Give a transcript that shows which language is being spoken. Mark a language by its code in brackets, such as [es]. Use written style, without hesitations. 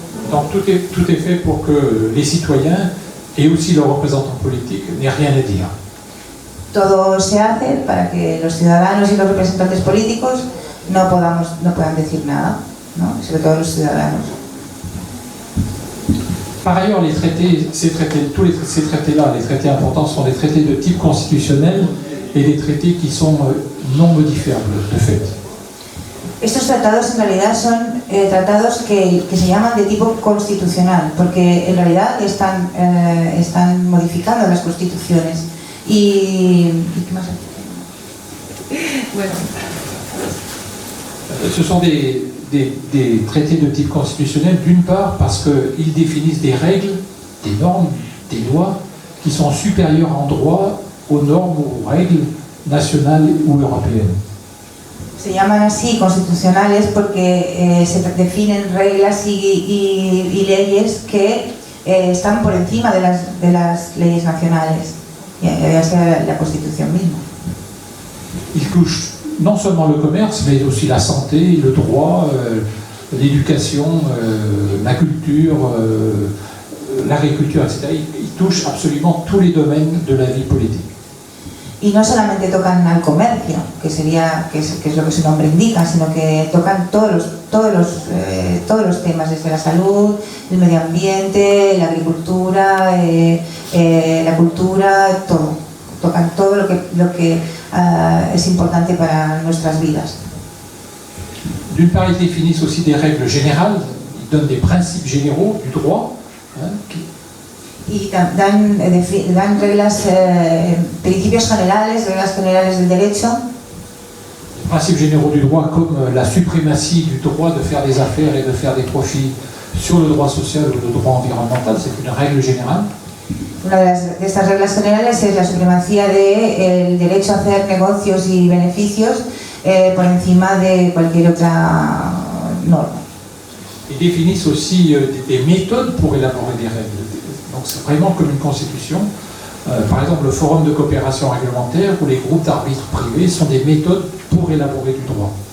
[fr] Donc tout est fait pour que les citoyens et aussi leurs représentants politiques n'aient rien à dire. [es] Todo se hace para que los ciudadanos y los representantes políticos no puedan decir nada, ¿no? Sobre todo los ciudadanos. [fr] Par ailleurs, les traités, ces traités-là, les traités importants, sont des traités de type constitutionnel et des traités qui sont non modifiables de fait. [es] Estos tratados en realidad son tratados que se llaman de tipo constitucional, porque en realidad están modificando las constituciones. ¿Y qué más? Bueno. [fr] Ce sont des traités de type constitutionnel, d'une part parce qu'ils définissent des règles, des normes, des lois qui sont supérieures en droit aux normes ou aux règles nationales ou européennes. [es] Se llaman así constitucionales porque se definen reglas y leyes que están por encima de las leyes nacionales, ya sea la Constitución misma. [fr] Ils touchent non seulement le commerce, mais aussi la santé, le droit, l'éducation, la culture, l'agriculture, etc. Ils touchent absolument tous les domaines de la vie politique. [es] Y no solamente tocan al comercio, que es lo que su nombre indica, sino que tocan todos los temas, desde la salud, el medio ambiente, la agricultura, la cultura, todo. Tocan todo lo que es importante para nuestras vidas. [fr] D'une part, ils définissent aussi des règles générales, ils donnent des principes généraux du droit. [es] Y dan reglas, principios generales, reglas generales del derecho. [fr] Les principes généraux du droit, comme la suprématie du droit de faire des affaires et de faire des profits sur le droit social ou le droit environnemental, c'est une règle générale. [es] Una de estas reglas generales es la supremacía del derecho a hacer negocios y beneficios por encima de cualquier otra norma. [fr] Ils définissent aussi des méthodes pour élaborer des règles. Donc c'est vraiment comme une constitution. Par exemple, le forum de coopération réglementaire ou les groupes d'arbitres privés sont des méthodes pour élaborer du droit.